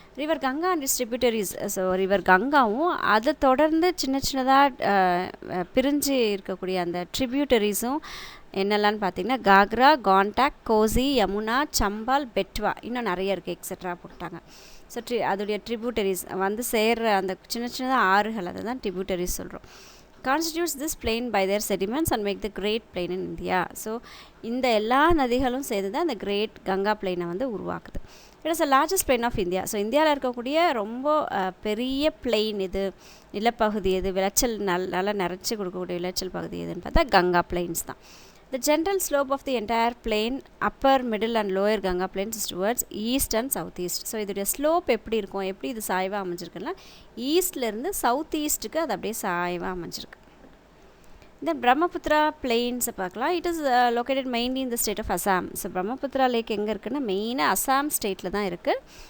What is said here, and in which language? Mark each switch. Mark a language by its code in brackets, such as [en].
[en] River Ganga and distributaries. [ta] So river கங்காவும் அதை தொடர்ந்து சின்னதாக பிரிஞ்சு இருக்கக்கூடிய அந்த ட்ரிபியூட்டரிஸும் என்னெல்லான்னு பார்த்தீங்கன்னா காக்ரா, காண்டாக், கோசி, யமுனா, சம்பால், பெட்வா, இன்னும் நிறைய இருக்குது, எக்ஸட்ரா போட்டாங்க. ஸோ அதோடைய ட்ரிபியூட்டரிஸ் வந்து சேர்கிற அந்த சின்னதாக ஆறுகள், அதை தான் ட்ரிபியூட்டரிஸ் சொல்கிறோம். [en] constitutes this plain by their sediments and make the great plain in India. [ta] So இந்த எல்லா நதிகளும் சேர்ந்து தான் இந்த கிரேட் கங்கா பிளெயினை வந்து உருவாக்குது. [en] It is the largest plain of India. [ta] So இந்தியாவில் இருக்கக்கூடிய ரொம்ப பெரிய பிளெயின் இது, நிலப்பகுதி எது, விளைச்சல் நல்லா நிறைச்சி கொடுக்கக்கூடிய விளைச்சல் பகுதி எதுன்னு பார்த்தா கங்கா பிளெயின்ஸ் தான். [en] The general slope of the entire plain, upper, middle and lower Ganga plains is towards east and southeast. [ta] So இதோடைய ஸ்லோப் எப்படி இருக்கும், எப்படி இது சாய்வாக அமைஞ்சிருக்குன்னா ஈஸ்ட்லேருந்து சவுத் ஈஸ்ட்டுக்கு அது அப்படியே சாய்வாக அமைஞ்சிருக்கு. இந்த பிரம்மபுத்திரா பிளெயின்ஸை பார்க்கலாம். [en] It is located mainly in the state of Assam. [ta] So Brahmaputra lakh எங்கே இருக்குன்னா மெயினாக அசாம் ஸ்டேட்டில் தான் இருக்குது.